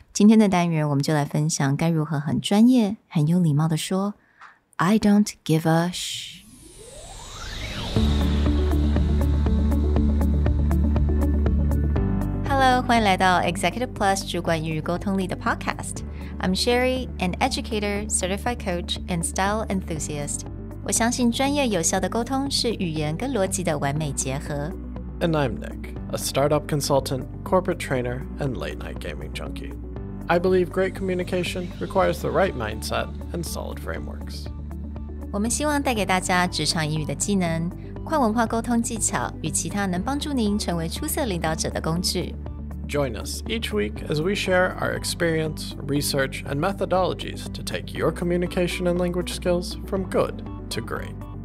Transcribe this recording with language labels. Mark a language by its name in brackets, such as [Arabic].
[Chinese] 今天的单元我们就来分享该如何很专业、很有礼貌的说 [English] I don't give a sh. [Chinese] Hello, 欢迎来到 Executive Plus 主管与沟通力的 Podcast. [English] I'm Sherry, an educator, certified coach, and style enthusiast. [Chinese] 我相信专业有效的沟通是语言跟逻辑的完美结合。 [English] And I'm Nick, a startup consultant, corporate trainer, and late-night gaming junkie. I believe great communication requires the right mindset and solid frameworks. [Chinese] 我们希望带给大家职场英语的技能、跨文化沟通技巧与其他能帮助您成为出色领导者的工具。 [English] Join us each week as we share our experience, research, and methodologies to take your communication and language skills from good to great.